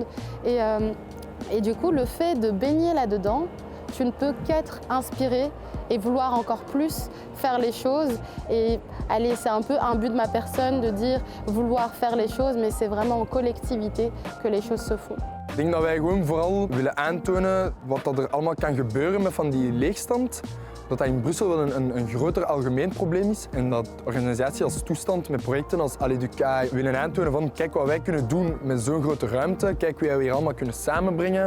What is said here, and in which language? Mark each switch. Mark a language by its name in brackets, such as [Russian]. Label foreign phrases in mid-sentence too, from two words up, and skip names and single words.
[French] Et du coup, le fait de baigner là-dedans, tu ne peux qu'être inspiré et vouloir encore plus faire les choses. Et allez, c'est un peu un but de ma personne de dire vouloir faire les choses, mais c'est vraiment en collectivité que les choses se font. [Dutch] denk dat wij gewoon vooral willen aantonen wat dat er allemaal kan gebeuren met van die leegstand. Dat in Brussel wel een groter algemeen probleem is en dat organisatie als toestand met projecten als Aleducae willen aantonen van kijk wat wij kunnen doen met zo'n grote ruimte, kijk wie wij hier allemaal kunnen samenbrengen.